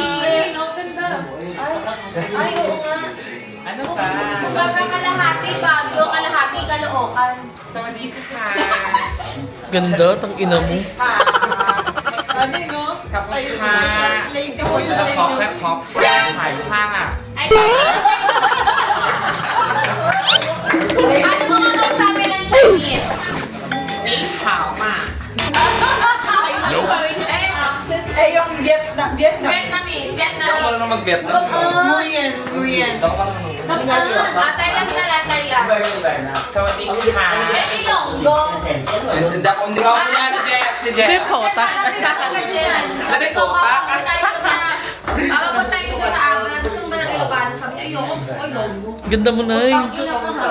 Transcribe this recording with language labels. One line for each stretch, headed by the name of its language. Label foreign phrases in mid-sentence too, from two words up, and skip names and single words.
Filipino: Ay, no, ganda. Ay, oo nga. Ano pa? Kumbaga kalahati, Baguio, kalahati, Caloocan.
Thai: สวัสดีค่ะ.
Filipino: Ganda, tang ina mo. Ano yun, no? Kapuha. Lady ko yung Pop, pop, pop,
Thai: ถ่ายภาพอ่ะ
Filipino: Ay, ano mo nga magsabi ng Chinese?
Thai: นี่ขาวมาก
Filipino: Eh, yung Vietnam. Vietnamese, Ako Vietnam. lang mag-Vietnam. Nguyen. Thailand na lang, Thailand.
Thai: สวัสดีค่ะ
Filipino: Eh, Ilonggo. Hindi ako kunyari, si Jeff. Sabi ko, papapuntahin ko siya. Papapuntahin ko siya sa amin. Gusto mo ba ng Ilocano? Sabi niya, ayoko, gusto ko Ilonggo. Ganda mo, Nay. Ang ina ko ha.